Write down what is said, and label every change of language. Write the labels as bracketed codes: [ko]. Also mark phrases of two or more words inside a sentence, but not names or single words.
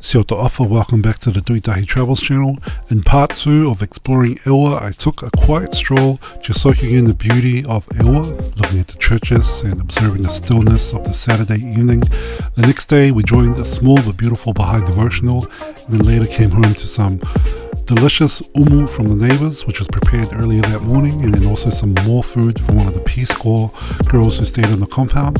[to] Sio ta'afa, [en] welcome back to the Tuitahi Travels channel. In part 2 of exploring ʻEua, I took a quiet stroll, just soaking in the beauty of ʻEua, looking at the churches and observing the stillness of the Saturday evening. The next day we joined a small but beautiful Bahá'í devotional, and then later came home to some delicious umu from the neighbors, which was prepared earlier that morning, and then also some more food from one of the Peace Corps girls who stayed on the compound.